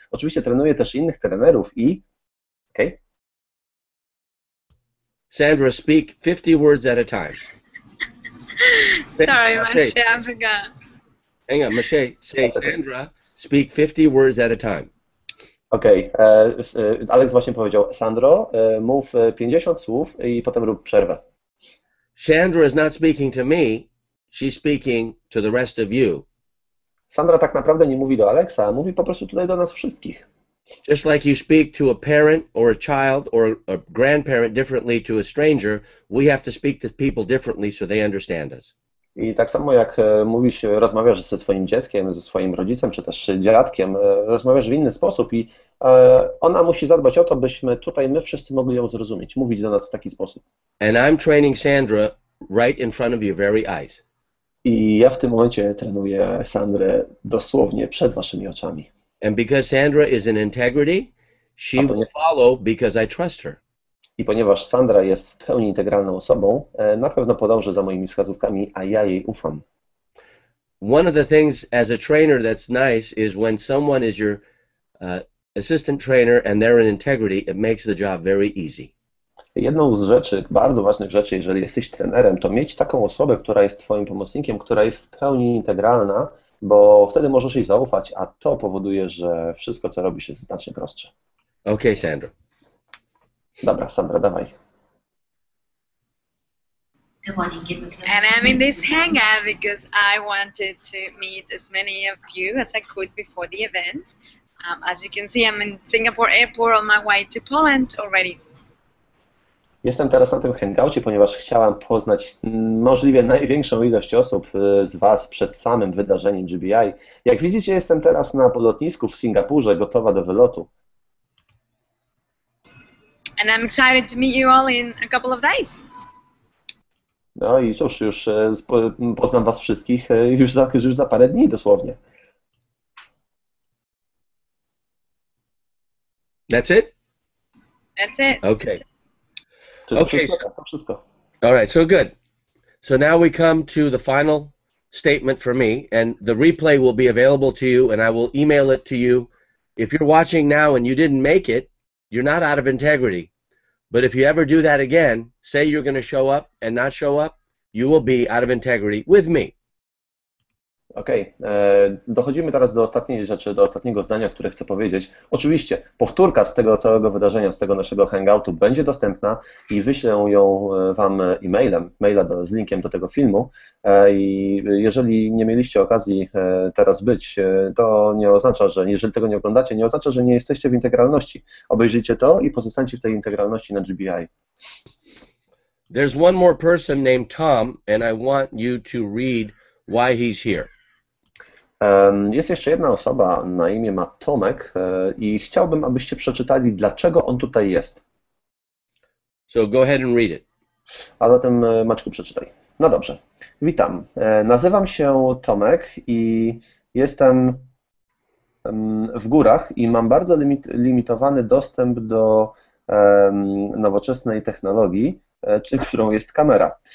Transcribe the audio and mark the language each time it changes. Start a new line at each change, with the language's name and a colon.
Polish: Oczywiście trenuję też innych trenerów i... Okej?
English: Sandra, speak 50 words at a time. Sorry, Maciej, I forgot. Hang on, Maciej, say Sandra, speak 50 words at a time.
Polish: Okej, Alex właśnie powiedział, Sandro, mów 50 słów i potem rób przerwę.
English: Sandra is not speaking to me, she's speaking to the rest of you.
Polish: Sandra tak naprawdę nie mówi do Alexa, mówi po prostu tutaj do nas wszystkich.
English: Just like you speak to a parent or a child or a grandparent differently to a stranger, we have to speak to people differently so they understand us.
Polish: I tak samo jak rozmawiasz ze swoim dzieckiem, ze swoim rodzicem, czy też dziadkiem, rozmawiasz w inny sposób i ona musi zadbać o to, byśmy tutaj my wszyscy mogli ją zrozumieć, mówić do nas w taki sposób.
English: And I'm training Sandra right in front of your very eyes.
Polish: I ja w tym momencie trenuję Sandrę dosłownie przed waszymi oczami.
English: And because Sandra is in integrity, she will follow because I trust her.
Polish: I ponieważ Sandra jest w pełni integralną osobą, na pewno podąży za moimi wskazówkami, a ja jej ufam.
English: One of the things as a trainer that's nice is when someone is your assistant trainer and they're in integrity, it makes the job very easy.
Polish: Jedną z rzeczy, bardzo ważnych rzeczy, jeżeli jesteś trenerem, to mieć taką osobę, która jest twoim pomocnikiem, która jest w pełni integralna, bo wtedy możesz jej zaufać, a to powoduje, że wszystko, co robisz, jest znacznie prostsze.
English: Okay, Sandra.
Polish: Dobra, Sandra, dawaj.
English: And I'm in this hangout because I wanted to meet as many of you as I could before the event. As you can see, I'm in Singapore airport on my way to Poland already.
Polish: Jestem teraz na tym hangoucie, ponieważ chciałam poznać możliwie największą ilość osób z Was przed samym wydarzeniem GBI. Jak widzicie, jestem teraz na lotnisku w Singapurze, gotowa do wylotu.
English: And I'm excited to meet you all in a couple of days.
Polish: No i cóż, już poznam Was wszystkich już za parę dni dosłownie.
English: That's it? That's it. Okay.
Polish: Okay. To wszystko.
English: All right, so good. So now we come to the final statement for me, and the replay will be available to you, and I will email it to you. If you're watching now and you didn't make it, you're not out of integrity. But if you ever do that again, say you're going to show up and not show up, you will be out of integrity with me.
Polish: Okej, dochodzimy teraz do ostatniej rzeczy, do ostatniego zdania, które chcę powiedzieć. Oczywiście powtórka z tego całego wydarzenia, z tego naszego hangoutu będzie dostępna i wyślę ją Wam e-mailem, z linkiem do tego filmu. I jeżeli nie mieliście okazji teraz być, to nie oznacza, że jeżeli tego nie oglądacie, nie oznacza, że nie jesteście w integralności. Obejrzyjcie to i pozostańcie w tej integralności na GBI.
English: There's one more person named Tom, and I want you to read why he's here.
Polish: Jest jeszcze jedna osoba, na imię ma Tomek i chciałbym, abyście przeczytali, dlaczego on tutaj jest.
English: So go ahead and read it.
Polish: A zatem Maćku, przeczytaj. No dobrze. Witam. Nazywam się Tomek i jestem w górach i mam bardzo limitowany dostęp do nowoczesnej technologii, którą jest kamera.